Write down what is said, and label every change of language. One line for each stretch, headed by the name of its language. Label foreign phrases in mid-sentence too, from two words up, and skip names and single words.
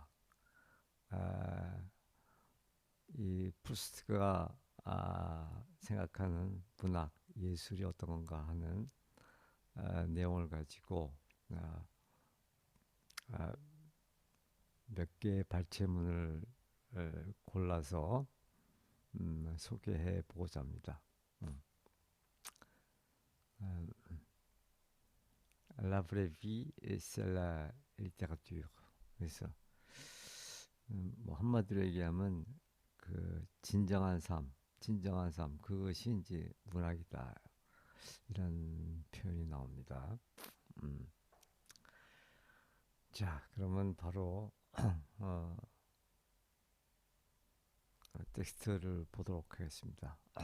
Korean: 아, 이 프루스트가 생각하는 문학, 예술이 어떤 건가 하는 내용을 가지고 아, 아, 몇 개의 발췌문을 골라서 소개해 보고자 합니다. 음. 아,
French: La vraie vie, c'est la littérature.
Korean: 그래서 뭐 한마디로 얘기하면 그 진정한 삶, 그것이 이제 문학이다. 이런 표현이 나옵니다. 음. 자, 그러면 바로 어, 텍스트를 보도록 하겠습니다.